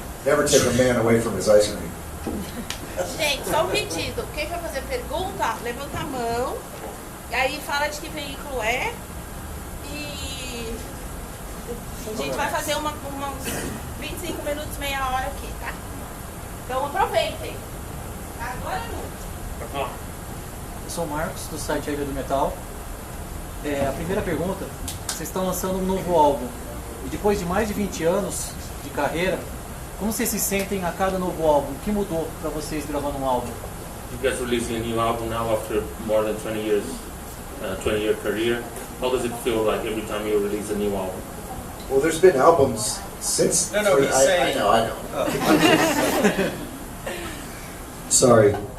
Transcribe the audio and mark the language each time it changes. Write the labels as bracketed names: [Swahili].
[English] Never take a man away from his ice cream. [Portuguese] Gente, só um pedido. Quem vai fazer pergunta, levanta a mão. E aí fala de que veículo é. E a gente vai fazer uns 25 minutos, meia hora aqui, tá? Então aproveitem. Agora não. Eu sou o Marcos, do site Ilha do Metal. A primeira pergunta, vocês estão lançando um novo álbum. E depois de mais de 20 anos de carreira, como vocês se sentem a cada novo álbum? O que mudou para vocês gravando um álbum? [English] You guys releasing a new album now after more than 20 years, 20-year career. How does it feel like every time you release a new album? Well, there's been albums since. No, he's saying. I know. Sorry.